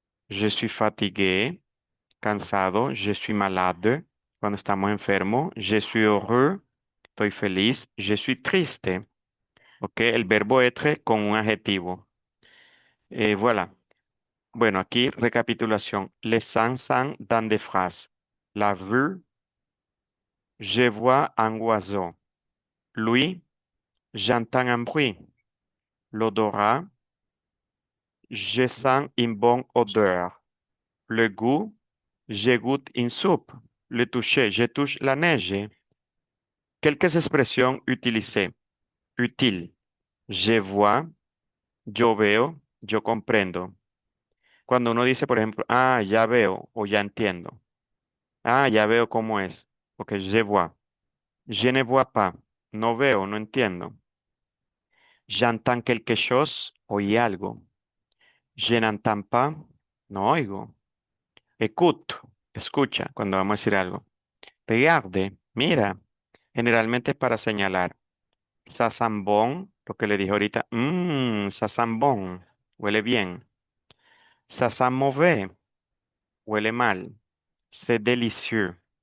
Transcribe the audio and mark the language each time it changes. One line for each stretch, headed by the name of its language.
French: Je suis fatigué,
Spanish: cansado.
French: Je suis malade,
Spanish: cuando estamos enfermos.
French: Je suis heureux,
Spanish: estoy feliz.
French: Je suis triste.
Spanish: Ok, el verbo être con un adjetivo. Voilà. Bueno, aquí recapitulación.
French: Les sans dans des phrases. La vue, je vois un oiseau. Lui, j'entends un bruit. L'odorat, je sens une bonne odeur. Le goût, je goûte une soupe. Le toucher, je touche la neige. Quelques expressions utilisées. Utile. Je vois,
Spanish: yo veo, yo comprendo. Cuando uno dice, por ejemplo, ah, ya veo o ya entiendo. Ah, ya veo cómo es.
French: Ok, je vois. Je ne vois pas.
Spanish: No veo, no entiendo.
French: J'entends quelque chose,
Spanish: oí algo.
French: Je n'entends pas,
Spanish: no oigo.
French: Écoute,
Spanish: escucha, cuando vamos a decir algo.
French: Regarde,
Spanish: mira. Generalmente es para señalar.
French: Ça sent bon,
Spanish: lo que le dije ahorita. Mmm,
French: ça sent bon.
Spanish: Huele bien.
French: Ça sent mauvais.
Spanish: Huele mal.
French: C'est délicieux.